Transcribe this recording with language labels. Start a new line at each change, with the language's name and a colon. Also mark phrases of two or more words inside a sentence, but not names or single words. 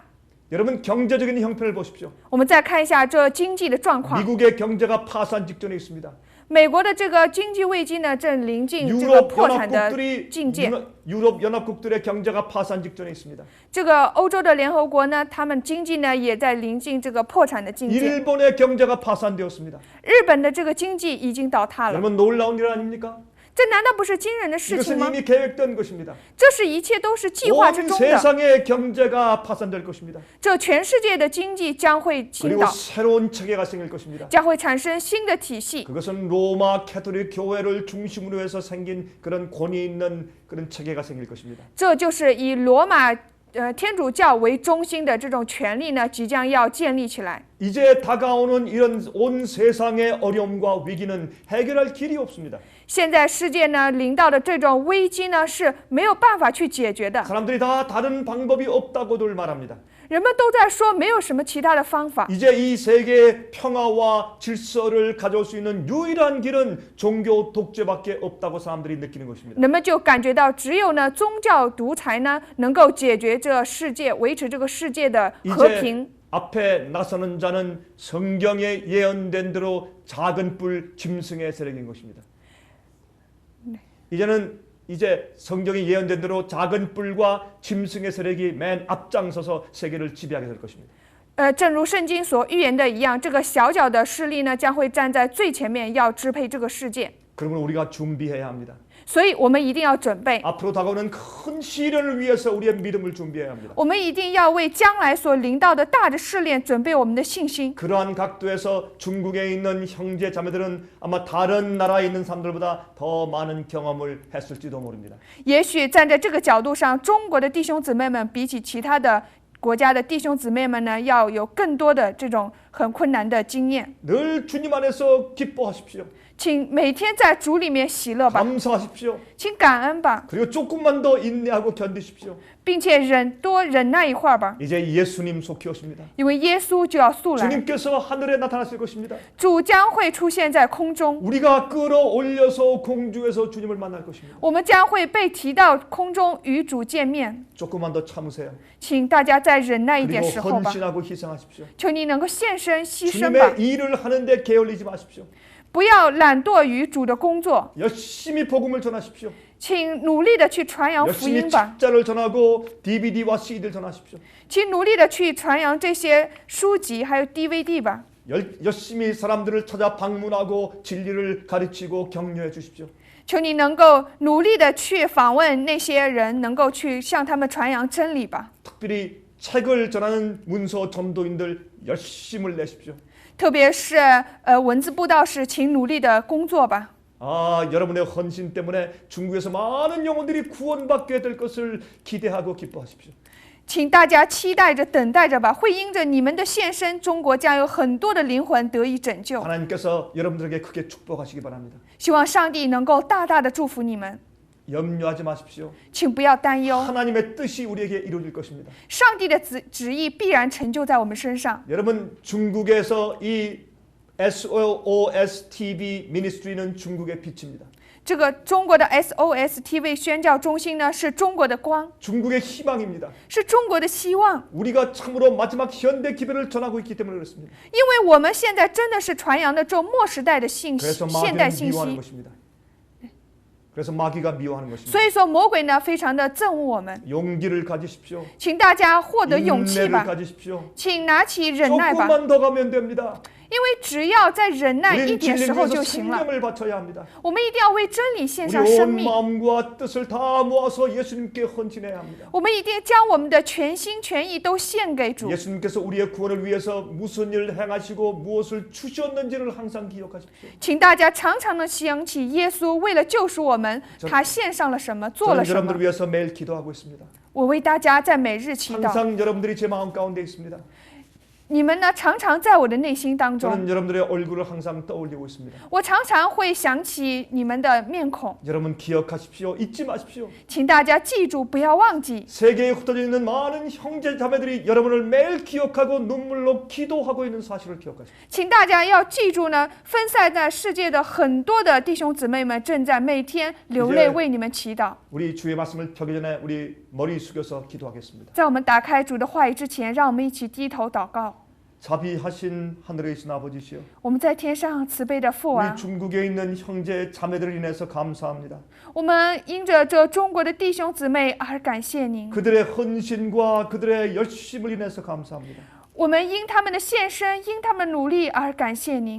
Korean: 여러분 경제적인 형편을 보십시오.
Chinese: 我们再看一下这经济的状况，
Korean: 미국의 경제가 파산 직전에 있습니다.
Chinese: 美国的这个经济危机呢正临近这个破产的境界。
Korean: 유럽 연합국들의 경제가 파산 직전에 있습니다.
Chinese: 这个欧洲的联合国呢，他们经济呢也在临近这个破产的境界。
Korean: 일본의 경제가 파산되었습니다.
Chinese: 日本的这个经济已经倒塌了，
Korean: 여러분 놀라운 일 아닙니까?
Chinese: 这难道不是惊人的事情
Korean: 이것은
Chinese: 吗？
Korean: 이미 계획된 것입니다.
Chinese: 这是一切都是计划之
Korean: 온
Chinese: 中的。
Korean: 세상의 경제가 파산될 것입니다.
Chinese: 这全世界的经济将会倾
Korean: 그리고
Chinese: 倒，
Korean: 새로운 체계가 생길 것입니다.
Chinese: 将会产生新的体系。
Korean: 그것은 로마 캐톨릭 교회를 중심으로 해서 생긴 그런 권위 있는 그런 체계가 생길 것입니다.
Chinese: 这就是以罗马天主教为中心的这种权力呢，即将要建立起来。
Korean: 이제 다가오는 이런 온 세상의 어려움과 위기는 해결할 길이 없습니다.
Chinese: 现在世界呢临到的这种危机呢是没有办法去解决的，
Korean: 사람들이 다 다른 방법이 없다고들 말합니다.
Chinese: 人们都在说没有什么其他的方法。
Korean: 이제 이 세계의 평화와 질서를 가져올 수 있는 유일한 길은 종교 독재밖에 없다고 사람들이 느끼는 것입니다.
Chinese: 人们就感觉到只有呢宗教独裁呢能够解决这世界，维持这个世界的和平。
Korean: 이제 앞에 나서는 자는 성경에 예언된 대로 작은 뿔 짐승의 세력인 것입니다. 이제 성경이 예언된 대로 작은 뿔과 짐승의 세력이 맨 앞장서서 세계를 지배하게 될 것입니다.
Chinese: 正如圣经所预言的一样，这个小小的势力呢将会站在最前面，要支配这个世界。
Korean: 그러면 우리가 준비해야 합니다.
Chinese: 所以我们一定要准备，
Korean: 앞으로 다가오는 큰 시련을 위해서 우리의 믿음을 준비해야 합니다.
Chinese: 我们一定要为将来所临到的大的试炼准备我们的信心。
Korean: 그러한 각도에서 중국에 있는 형제 자매들은 아마 다른 나라에 있는 사람들보다 더 많은 경험을 했을지도 모릅니다.
Chinese: 也许站在这个角度上，中国的弟兄姊妹们比起其他的国家的弟兄姊妹们呢，要有更多的这种很困难的经验。
Korean: 늘 주님 안에서 기뻐하십시오.
Chinese: 请每天在主里面喜乐吧，
Korean: 감사하십시오.
Chinese: 请感恩吧，
Korean: 그리고 조금만 더 인내하고 견디십시오.
Chinese: 并且多忍耐一会儿吧，
Korean: 이제 예수님 속히 오십니다.
Chinese: 因为耶稣就要速来，
Korean: 주님께서 하늘에 나타나실 것입니다.
Chinese: 主将会出现在空中，
Korean: 우리가 끌어올려서 공중에서 주님을 만날 것입니다.
Chinese: 我们将会被提到空中与主见面。
Korean: 조금만 더 참으세요.
Chinese: 请大家再忍耐一点
Korean: 그리고
Chinese: 时候吧，
Korean: 헌신하고 희생하십시오.
Chinese: 求你能够献身牺牲吧，
Korean: 주님의 일을 하는데 게을리지 마십시오.
Chinese: 不要懒惰于主的工作，
Korean: 열심히 복음을 전하십시오.
Chinese: 请努力的去传扬福
Korean: 열심히
Chinese: 音吧，
Korean: 책자를 전하고 DVD와 CD를 전하십시오.
Chinese: 请努力的去传扬这些书籍还有 DVD 吧，
Korean: 열심히 사람들을 찾아 방문하고 진리를 가르치고 격려해 주십시오.
Chinese: 求你能够努力的去访问那些人，能够去向他们传扬真理吧。
Korean: 특별히 책을 전하는 문서 전도인들 열심을 내십시오.
Chinese: 特别是文字布道士，请努力的工作吧。
Korean: 여러분의 헌신 때문에 중국에서 많은 영혼들이 구원받게 될 것을 기대하고 기뻐하십시오.
Chinese: 请大家期待着、等待着吧，会因着你们的献身，中国将有很多的灵魂得以拯救。
Korean: 하나님께서 여러분들에게 크게 축복하시기 바랍니다.
Chinese: 希望上帝能够大大的祝福你们，
Korean: 염려하지 마십시오.
Chinese: 请不要担忧，
Korean: 하나님의 뜻이 우리에게 이루어질 것입니다.
Chinese: 上帝的旨意必然成就在我们身上。
Korean: 여러분 중국에서 이 SOS TV 미니스트리는 중국의 빛입니다.
Chinese: 这个中国的 SOS TV 宣教中心呢，是中国的光，
Korean: 중국의 희망입니다.
Chinese: 是中国的希望。
Korean: 우리가 참으로 마지막 현대 기별을 전하고 있기 때문에 그렇습니다.
Chinese: 因为我们现在真的是传扬的这末时代的信息、
Korean: 그래서
Chinese: 现代
Korean: 마귀는
Chinese: 信
Korean: 미워하는
Chinese: 息，
Korean: 것입니다. 그래서 마귀가 미워하는 것입니다.
Chinese: 所以说魔鬼呢非常的憎恶我们，
Korean: 용기를 가지십시오.
Chinese: 请大家获得勇气
Korean: 인내를
Chinese: 吧，
Korean: 가지십시오.
Chinese: 请拿起忍耐吧，
Korean: 조금만 더 가면 됩니다.
Chinese: 因为只要再忍耐一
Korean: 우리는
Chinese: 点时
Korean: 진리를
Chinese: 候
Korean: 위해서
Chinese: 就行了。
Korean: 생명을 바쳐야 합니다.
Chinese: 我们一定要为真理献
Korean: 우리
Chinese: 上生
Korean: 온
Chinese: 命，
Korean: 마음과 뜻을 다 모아서 예수님께 헌신해야 합니다.
Chinese: 我们一定将我们的全心全意都献给主。
Korean: 예수님께서 우리의 구원을 위해서 무슨 일을 행하시고 무엇을 주셨는지를 항상 기억하십시오.
Chinese: 请大家常常的想起耶稣为了救赎我们，他献上了什么，做了
Korean: 저는
Chinese: 什
Korean: 여러분들을
Chinese: 么。
Korean: 위해서 매일 기도하고 있습니다.
Chinese: 我为大家在每日祈祷，
Korean: 항상 여러분들이 제 마음 가운데 있습니다.
Chinese: 你们呢常常在我的内心当中，
Korean: 저는 여러분들의 얼굴을 항상 떠올리고 있습니다.
Chinese: 我常常会想起你们的面孔。
Korean: 여러분 기억하십시오. 잊지 마십시오.
Chinese: 请大家记住，不要忘记。
Korean: 세계에 흩어져 있는 많은 형제 자매들이 여러분을 매일 기억하고 눈물로 기도하고 있는 사실을 기억하십시오.
Chinese: 请大家要记住呢，分散在世界的很多的弟兄姊妹们正在每天流泪为你们祈祷。
Korean: 우리 주의 말씀을 펴기 전에 우리 머리 숙여서 기도하겠습니다.
Chinese: 在我们打开主的话语之前，让我们一起低头祷告。
Korean: 자비하신 하늘에 계신 아버지시여,
Chinese: 我们在天上慈悲的父
Korean: 우리
Chinese: 啊，
Korean: 중국에 있는 형제 자매들을 인해서 감사합니다.
Chinese: 我们因着这中国的弟兄姊妹而感谢您，
Korean: 그들의 헌신과 그들의 열심을 인해서 감사합니다.
Chinese: 我们因他们的献身，因他们努力而感谢您，